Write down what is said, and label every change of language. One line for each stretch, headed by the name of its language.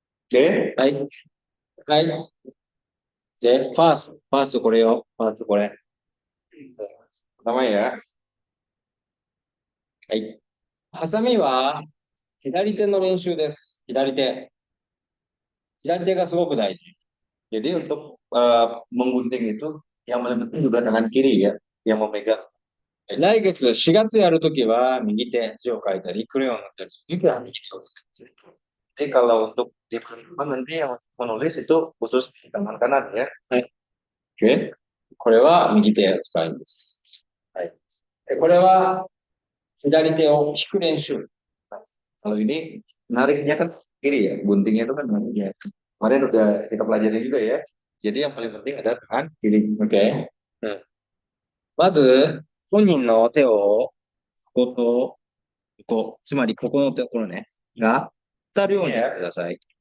Japanese: Oke. はい。はい。で、ファーストこれよ。ファーストこれ。
Indonesian: Pertama ya.
Japanese: はい。ハサミは左手の練習です。左手。左手がすごく大事。
Indonesian: Jadi untuk menggunting itu yang paling penting juga tangan kiri ya, yang memegang.
Japanese: 来月4月やるときは右手、字を書いたり、クレヨンを塗ったりするときは右手を使って。
Indonesian: Jadi kalau untuk di pertemuan nanti yang menulis itu khusus di tangan kanan ya.
Japanese: はい。これは右手を使います。はい。これは左手を引く練習。
Indonesian: Kalau ini nariknya kan kiri ya, guntingnya itu kan nariknya. Kemarin udah kita pelajari juga ya. Jadi yang paling penting adalah tangan kiri. OK。
Japanese: まず、本人の手を、ここと、ここ、つまりここのところね、が、当たるようにしてください。